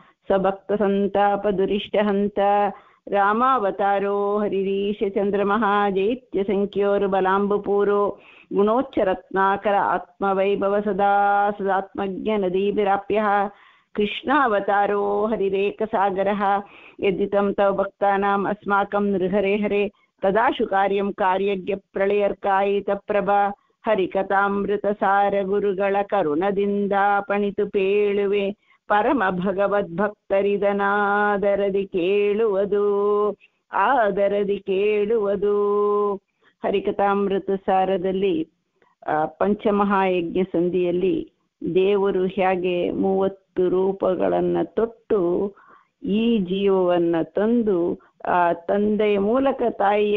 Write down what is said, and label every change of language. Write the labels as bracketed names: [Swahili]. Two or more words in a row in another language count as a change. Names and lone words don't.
[Sanskrit] ಸ್ವಭಕ್ತಸಂತಾಪದುರಿಷ್ಟಹಂತ ರಾಮಾವತಾರೋ ಹರಿರೀಶ ಚಂದ್ರಮಃ ಜೈತ್ಯ ಸಂಖ್ಯೋರ್ಬಲಾಂಬುಪೂರೋ ಗುಣೋಚ್ಚರತ್ನಾಕರ ಆತ್ಮವೈಭವ ಸದಾ ಸದಾತ್ಮಜ್ಞ ನದೀಭಿರಾಪ್ಯಃ ಕೃಷ್ಣಾವತಾರೋ ಹರಿರೇಕಸಾಗರಃ ಯದ್ದಿತಂ ತವ ಭಕ್ತಾನಾಂ ಅಸ್ಮಾಕಂ ನೃಹರೆ ಹರೆ ತದಾಶು ಕಾರ್ಯಂ ಕಾರ್ಯಜ್ಞ ಪ್ರಳಯರ್ಕಾಯಿತ ಪ್ರಭಾ [Kannada] ಹರಿಕಥಾಮೃತಸಾರ ಗುರುಗಳ ಕರುಣದಿಂದ ಪಣಿತು ಪೇಳುವೆ ಪರಮ ಭಗವದ್ಭಕ್ತರಿದನಾದರದಿ ಕೇಳುವುದು ಆದರದಿ ಕೇಳುವುದು. ಹರಿಕಥಾಮೃತ ಸಾರದಲ್ಲಿ ಪಂಚಮಹಾಯಜ್ಞ ಸಂಧಿಯಲ್ಲಿ ದೇವರು ಹೇಗೆ 30 ರೂಪಗಳನ್ನು ತೊಟ್ಟು ಈ ಜೀವವನ್ನು ತಂದು ಆ ತಂದೆಯ ಮೂಲಕ ತಾಯಿಯ